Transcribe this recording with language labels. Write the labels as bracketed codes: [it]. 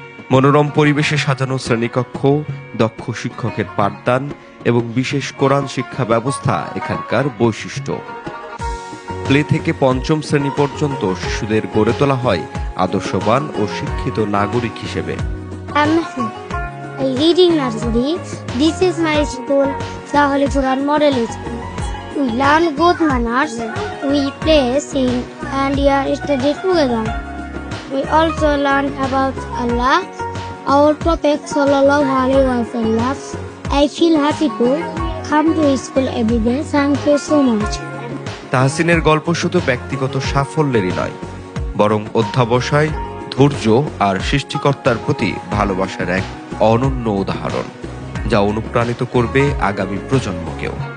[bn] মনোরম পরিবেশে সাজানো শ্রেণীকক্ষ, দক্ষ শিক্ষকের পাঠদান এবং বিশেষ কোরআন শিক্ষা ব্যবস্থা এখানকার বৈশিষ্ট্য। প্লে থেকে 5ম শ্রেণী পর্যন্ত শিশুদের গড়ে তোলা হয় আদর্শবান ও শিক্ষিত নাগরিক হিসেবে। [en] I read in nursery. This is my school, the Holy Quran Model School. We learn good manners, we play, sing, and we are studied together. We also learn about Allah, our Prophet Sallallahu Alaihi Wasallam. I feel happy to come to school every day. Thank you so much. [bn] তাহসিনের গল্প শুধু ব্যক্তিগত সাফল্যেরই নয়, বরং অধ্যাবসায়, ধৈর্য আর সৃষ্টিকর্তার প্রতি ভালোবাসার এক অনন্য উদাহরণ, যা অনুপ্রাণিত করবে আগামী প্রজন্মকেও।